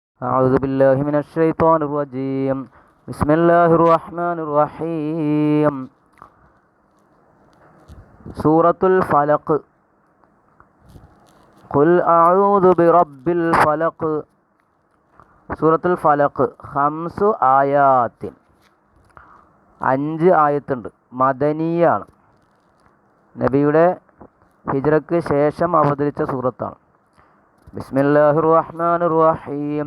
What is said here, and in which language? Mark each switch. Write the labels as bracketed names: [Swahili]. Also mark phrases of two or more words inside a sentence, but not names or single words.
[Arabic] أعوذ بالله من الشيطان الرجيم. بسم الله الرحمن الرحيم. سورة الفلق. قل أعوذ برب الفلق. [Malayalam] സൂറത്തുൽ ഫലഖ് [Arabic] خمس آيات, [Malayalam] 5 ആയത്തുണ്ട്. മദനിയാണ്, നബിയുടെ ഹിജ്റയ്ക്ക് ശേഷം അവതരിച്ച സൂറത്താണ്. [Arabic] بسم الله الرحمن الرحيم.